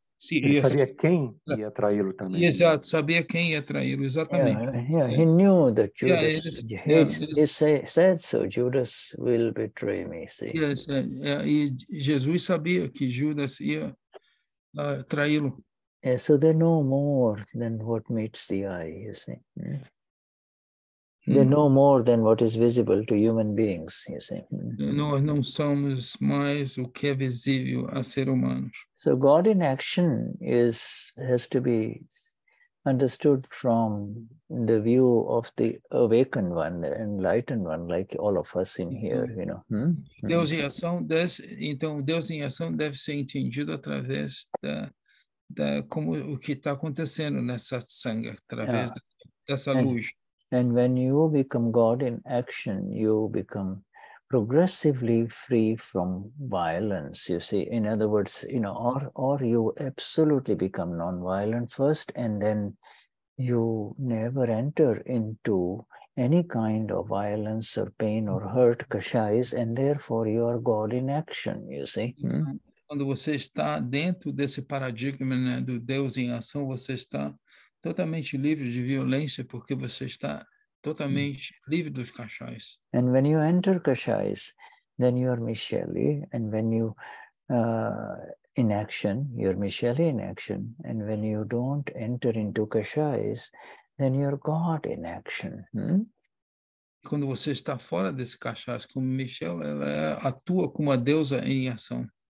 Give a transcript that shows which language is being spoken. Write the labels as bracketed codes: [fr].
[pt] ele sabia quem ia traí-lo também. Exato, sabia quem ia traí-lo, exatamente. [en] He knew that Judas, he said so, Judas will betray me, see. [pt] E Jesus sabia que Judas ia traí-lo. [en] So they know more than what meets the eye, you see. They know more than what is visible to human beings, you see. [pt] Nós não somos mais o que é visível a ser humanos. [en] So God in action has to be understood from the view of the awakened one, the enlightened one, like all of us in here, [pt] Deus em ação, então Deus em ação deve ser entendido através como o que está acontecendo nessa satsang, através dessa luz. [en] And when you become God in action, you become progressively free from violence, you see. In other words, or you absolutely become non-violent first, and then you never enter into any kind of violence or pain or hurt, kashayas, and therefore you are God in action, you see. [pt] Quando você está dentro desse paradigma, né, do Deus em ação, você está totalmente livre de violência, porque você está totalmente livre dos kashayas. [en] And when you enter kashayas, then you are Michele, and when you in action, you're Michele in action, and when you don't enter into kashayas, then you're God in action. [pt] Quando você está fora desse kashayas, como Michele, ela atua como a deusa em ação.